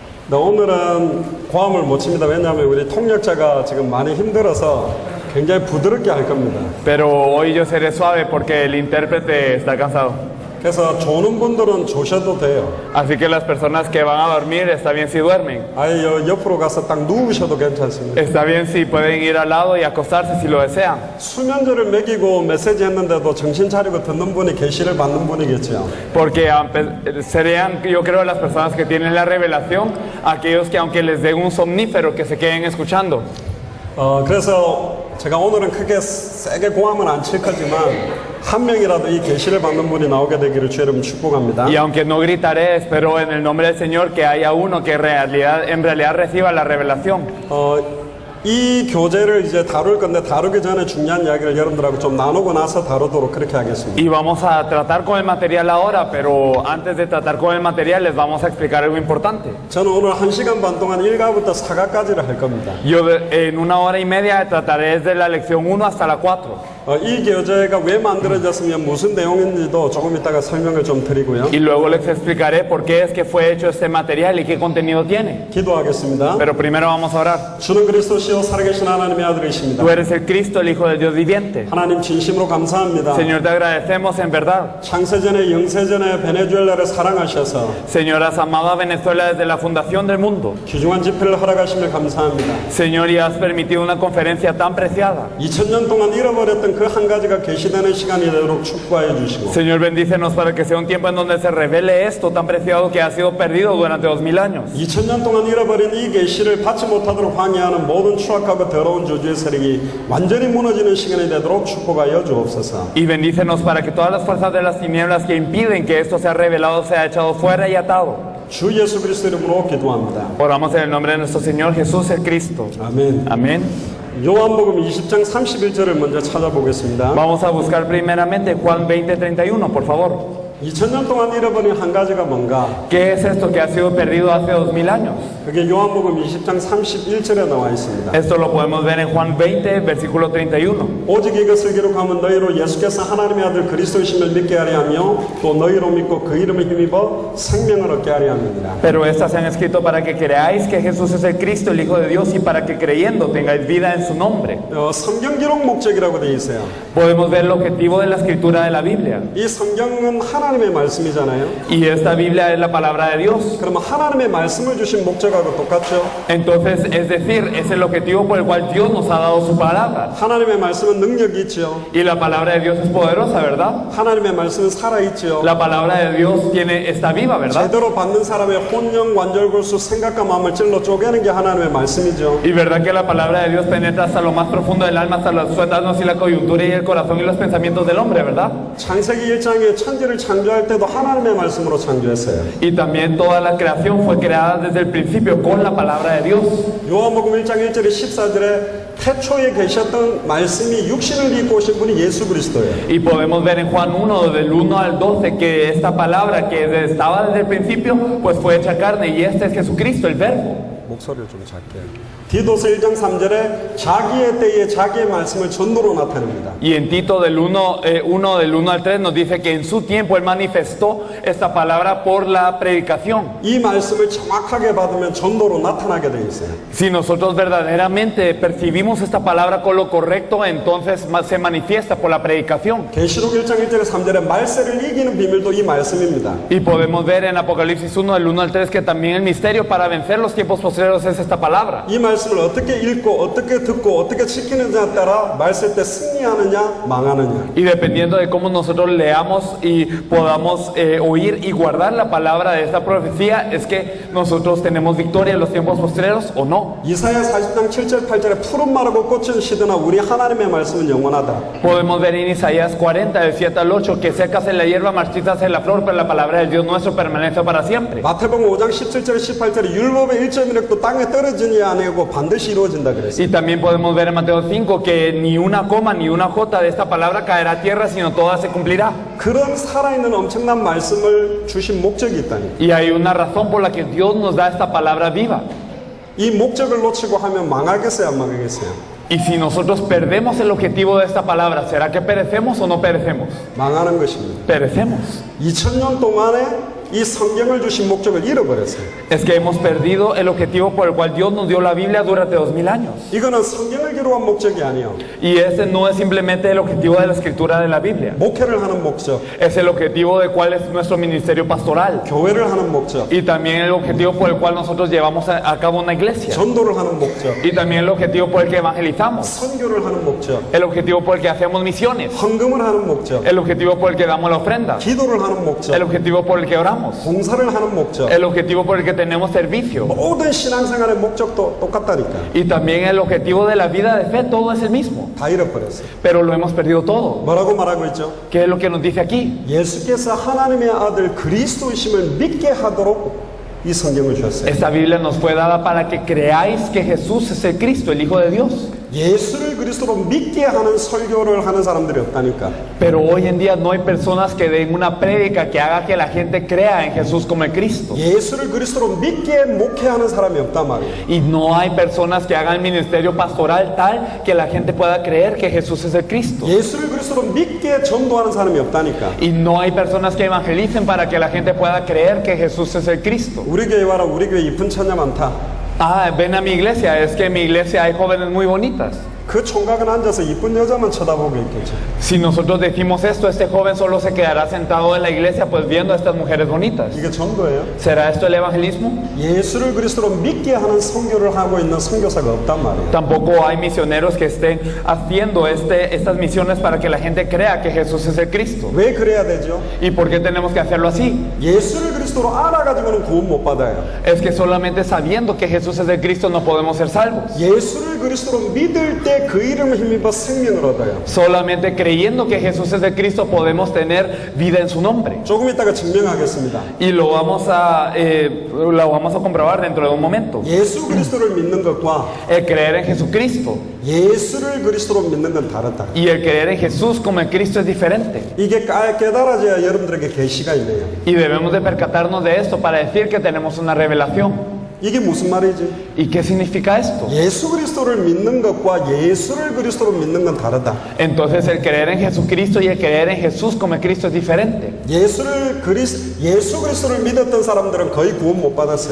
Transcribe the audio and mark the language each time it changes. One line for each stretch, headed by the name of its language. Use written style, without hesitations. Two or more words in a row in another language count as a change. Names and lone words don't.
Korean: 오늘은 고함을 못 칩니다. 왜냐하면 우리 통역자가 지금 많이 힘들어서 굉장히 부드럽게 할 겁니다.
Spanish: Pero hoy yo seré suave porque el intérprete está cansado.
Korean: 그래서 조는 분들은 조셔도 돼요.
Spanish: Así que las personas que van a dormir, está bien si duermen.
Korean: 아예 옆으로 가서 딱 누우셔도 괜찮습니다.
Spanish: Está bien si pueden ir al lado y acostarse si lo desean.
Korean: 수면제를 먹이고 메시지 했는데도 정신 차리고 듣는 분이 계시를 받는 분이겠죠.
Spanish: Porque serían, yo creo, las personas que tienen la revelación, aquellos que aunque les den un somnífero, que se queden escuchando.
Korean: 그래서 제가 오늘은 크게 세게 고함은 안 칠 거지만 한 명이라도 이 계시를 받는 분이 나오게 되기를 주 여러분 축복합니다.
Spanish: Y aunque no gritaré, espero en el nombre del Señor que haya uno que en realidad reciba la revelación.
Korean: 이 교재를 이제 다룰 건데 다루기 전에 중요한 이야기를 여러분들하고 좀 나누고 나서 다루도록 그렇게 하겠습니다.
Spanish: Y vamos a tratar con el material ahora, pero antes de tratar con el material les vamos a explicar algo importante.
Korean: 저는 오늘 1시간 반 동안 1가부터 4가까지를 할 겁니다.
Spanish: Yo en 1 hora y media trataré desde la lección 1 hasta la 4.
Korean: 이 교재가 왜 만들어졌으면 무슨 내용인지도 조금 이따가 설명을 좀 드리고요.
Spanish: Y luego les explicaré por qué es que fue hecho este material y qué contenido tiene.
Korean: 기도하겠습니다.
Spanish: Pero primero vamos a orar.
Korean: 주는 그리스도시요 살아계신 하나님의 아들이십니다.
Spanish: Tú eres el Cristo, el Hijo del Dios viviente.
Korean: 하나님 진심으로 감사합니다.
Spanish: Señor, te agradecemos en verdad.
Korean: 창세전에 영세전에 베네수엘라를 사랑하셔서
Spanish: Señor, has amado a Venezuela desde la fundación del mundo.
Korean: 귀중한 집회를 허락하심을 감사합니다.
Spanish: Señor, y has permitido una conferencia tan preciada.
Korean: 2000년 동안 잃어버렸던 그 한 가지가 계시되는 시간이 되도록 축복하여 주시고
Spanish: Señor, bendícenos para que sea un tiempo en donde se revele esto tan preciado que ha sido perdido durante 2000 años.
Korean: 2000년 동안 잃어버린 이 계시를 받지 못하도록 방해하는 모든 추악하고 더러운 저주의 세력이 완전히 무너지는 시간이 되도록 축복하여 주옵소서.
Spanish: Y bendícenos para que todas las fuerzas de las tinieblas que impiden que esto sea revelado sea echado fuera y atado.
Korean: 주 예수 그리스도 이름으로 기도합니다.
Spanish: Oramos en el nombre de nuestro Señor Jesús el Cristo.
Korean: 아멘.
Spanish: Amén.
Korean: 요한복음 20장 31절을 먼저 찾아보겠습니다.
Spanish: Vamos a buscar primeramente Juan 20:31, por favor.
Korean: 2000년 동안 잃어버린 한 가지가 뭔가?
Spanish: ¿Qué es esto que ha sido perdido hace 2000 años?
Korean: 그게 요한복음 20장 31절에 나와 있습니다.
Spanish: Esto lo podemos ver en Juan 20, versículo 31.
Korean: 오직 이것을 기록하면 너희로 예수께서 하나님의 아들 그리스도이심을 믿게 하려 하며 또 너희로 믿고 그 이름을 힘입어 생명을 얻게 하려 함이니라.
Spanish: Pero estas se han escrito para que creáis que Jesús es el Cristo, el Hijo de Dios, y para que creyendo tengáis vida en su nombre.
Korean: 성경 기록 목적이라고 되어 있어요.
Spanish: Podemos ver el objetivo de la escritura de la Biblia.
Korean: 이 성경은 하나님의 말씀이잖아요.
Spanish: Y esta Biblia es la palabra de Dios.
Korean: 그러면 하나님의 말씀을 주신 목적하고 똑같죠.
Spanish: Entonces, es decir, es el objetivo por el cual Dios nos ha dado su palabra.
Korean: 하나님의 말씀은 능력이 있죠.
Spanish: Y la palabra de Dios es poderosa, ¿verdad?
Korean: 하나님의 말씀은 살아있죠.
Spanish: La palabra de Dios está viva, ¿verdad?
Korean: 제대로 받는 사람의 혼영 관절골수 생각과 마음을 찔러 쪼개는 게 하나님의 말씀이죠.
Spanish: Y verdad que la palabra de Dios penetra hasta lo más profundo del alma, hasta los tuétanos y la coyuntura y el corazón y los pensamientos del hombre, ¿verdad?
Korean: 창세기 1장에 천지를 창조할 때도 하나님의 말씀으로 창조했어요.
Spanish: Y también toda la creación fue creada desde el principio con la palabra de Dios.
Korean: 요한복음 1장 1절에 14절에 태초에 계셨던 말씀이 육신을 입고 오신 분이 예수 그리스도예요.
Spanish: Y podemos ver en Juan 1, del 1 al 12, que esta palabra que estaba desde el principio, pues fue hecha carne, y este es Jesucristo, el Verbo.
Korean: 목소리를 좀 작게. 디도서 1장 3절에 자기의 때에 자기의 말씀을 전도로 나타냅니다.
Spanish: Y en Tito del 1 al 3 nos dice que en su tiempo Él manifestó esta palabra por la predicación.
Korean: 이 말씀을 정확하게 받으면 전도로 나타나게 돼 있어요.
Spanish: Si nosotros verdaderamente percibimos esta palabra con lo correcto, entonces se manifiesta por la predicación.
Korean: 계시록 1장 1절에 3절에 말세를 이기는 비밀도 이 말씀입니다.
Spanish: Y podemos ver en Apocalipsis 1 del 1 al 3 que también el misterio para vencer los tiempos postreros es esta palabra.
Korean: 이 말씀을 어떻게 읽고 어떻게 듣고 어떻게 지키느냐에 따라 말세 때 승리하느냐 망하느냐.
Spanish: Y dependiendo de cómo nosotros leamos y podamos oír y guardar la palabra de esta profecía, es que nosotros tenemos victoria en los tiempos postreros o no.
Korean: 이사야 40장 7절 8절에 푸른 마르고 꽃은 시드나 우리 하나님의 말씀은 영원하다.
Spanish: Podemos ver en Isaías 40 del 7 al 8 que secas la hierba, marchitas en la flor, pero la palabra del Dios nuestro permanece para siempre.
Korean: 마태복음 5장 17절 18절에 율법의 1.1획도 땅에 떨어지지 아니하고 반드시 이루어진다 그랬어요.
Spanish: Y también podemos ver en Mateo 5 que ni una coma ni una jota de esta palabra caerá a tierra, sino toda se cumplirá.
Korean: 그런 살아있는 엄청난 말씀을 주신 목적이 있다니.
Spanish: Y hay una razón por la que Dios nos da esta palabra viva.
Korean: 이 목적을 놓치고 하면 망하겠어요, 안 망하겠어요?
Spanish: Y si nosotros perdemos el objetivo de esta palabra, ¿será que perecemos o no perecemos?
Korean: 망하는 것입니다.
Spanish: Perecemos.
Korean: 2000년 동안에 이 성경을 주신 목적을 잃어버렸어요.
Spanish: Es que hemos perdido el objetivo por el cual Dios nos dio la Biblia durante 2000 años.
Korean: 이거는 성경을 기록한 목적이 아니에요.
Spanish: Y ese no es simplemente el objetivo de la escritura de la Biblia.
Korean: 목회를 하는 목적,
Spanish: Es el objetivo de cuál es nuestro ministerio pastoral.
Korean: 교회를 하는 목적,
Spanish: Y también el objetivo por el cual nosotros llevamos a cabo una iglesia.
Korean: 전도를 하는 목적,
Spanish: Y también el objetivo por el que evangelizamos.
Korean: 선교를 하는 목적,
Spanish: El objetivo por el que hacemos misiones.
Korean: 헌금을 하는 목적,
Spanish: El objetivo por el que damos la ofrenda.
Korean: 기도를 하는
Spanish: El
Korean: 목적,
Spanish: objetivo por el que oramos.
Korean: 봉사를 하는 목적.
Spanish: El objetivo por el que tenemos servicio.
Korean: 모든 신앙생활의 목적도 똑같다니까.
Spanish: Y también el objetivo de la vida de fe, todo es el mismo.
Korean: 다 잃어버렸어요.
Spanish: Pero lo hemos perdido todo.
Korean: 뭐라고 말하고 있죠?
Spanish: ¿Qué es lo que nos dice aquí?
Korean: 예수께서 하나님의 아들 그리스도이심을 믿게 하도록 이 성경을 주셨어요.
Spanish: Esta Biblia nos fue dada para que creáis que Jesús es el Cristo, el Hijo de Dios.
Korean: 예수를 그리스도로 믿게 하는 설교를 하는 사람들이 없다니까.
Spanish: Pero hoy en día no hay personas que den una prédica que haga que la gente crea en Jesús como el Cristo.
Korean: 예수를 그리스도로 믿게 목회하는 사람이 없단 말이에요.
Spanish: Y no hay personas que hagan ministerio pastoral tal que la gente pueda creer que Jesús es el Cristo.
Korean: 예수를 그리스도로 믿게 전도하는 사람이 없다니까.
Spanish: Y no hay personas que evangelicen para que la gente pueda creer que Jesús es el Cristo.
Korean: 우리 교회 와라. 우리 교회 이쁜 처녀 많다.
Spanish: Ah, ven a mi iglesia, es que en mi iglesia hay jóvenes muy bonitas.
Korean: 그 총각은 앉아서 이쁜 여자만 쳐다보고 있겠죠.
Spanish: Si nosotros decimos esto, este joven solo se quedará sentado en la iglesia pues viendo a estas mujeres bonitas.
Korean: 이게 전도예요.
Spanish: ¿Será esto el evangelismo?
Korean: 예수를 그리스도로 믿게 하는 선교를 하고 있는 선교사가 없단 말이에요.
Spanish: Tampoco hay misioneros que estén haciendo estas misiones para que la gente crea que Jesús es el Cristo.
Korean: 왜 그래야 되죠?
Spanish: ¿Y por qué tenemos que hacerlo así?
Korean: 예수를 그리스도로 알아가지고는 구원 못 받아요.
Spanish: Es que solamente sabiendo que Jesús es el Cristo no podemos ser salvos.
Korean: 예수를 그리스도로 믿을 때 그 이름을 힘입어 생명을 얻어요.
Spanish: Solamente creyendo que Jesús es el Cristo podemos tener vida en su nombre.
Korean: 조금 이따가 증명하겠습니다.
Spanish: Y lo vamos a comprobar dentro de un momento.
Korean: 예수 그리스도를 믿는 것과
Spanish: El creer en Jesucristo
Korean: 예수를 그리스도로 믿는 건 다르다.
Spanish: y el creer en Jesús como el Cristo es diferente.
Korean: 이게 깨달아져야 여러분들에게 계시가 있네요.
Spanish: Y debemos de percatarnos de esto para decir que tenemos una revelación.
Korean: 이게 무슨 말이지?
Spanish: ¿Y qué significa esto?
Korean: 예수 그리스도를 믿는 것과 예수를 그리스도로 믿는 건 다르다.
Spanish: Entonces el creer en Jesucristo y el creer en Jesús como el Cristo es diferente.
Korean: 예수 그리스도를 믿었던 사람들은 거의 구원 못 받았어요.